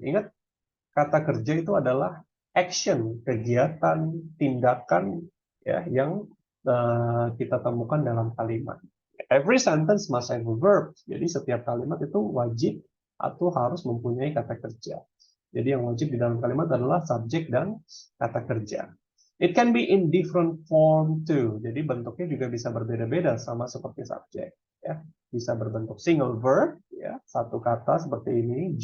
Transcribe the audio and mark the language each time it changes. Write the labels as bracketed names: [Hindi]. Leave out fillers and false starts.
[Indonesian] Ingat, kata kerja itu adalah action, kegiatan, tindakan ya yang kita temukan dalam kalimat. [English] Every sentence must have a verb. [Indonesian] Jadi setiap kalimat itu wajib atau harus mempunyai kata kerja. Jadi yang wajib di dalam kalimat adalah subjek dan kata kerja. [English] It can be in different form too. [Indonesian] Jadi bentuknya juga bisa berbeda-beda sama seperti subjek. Ya, bisa berbentuk single verb, ya, satu kata seperti ini.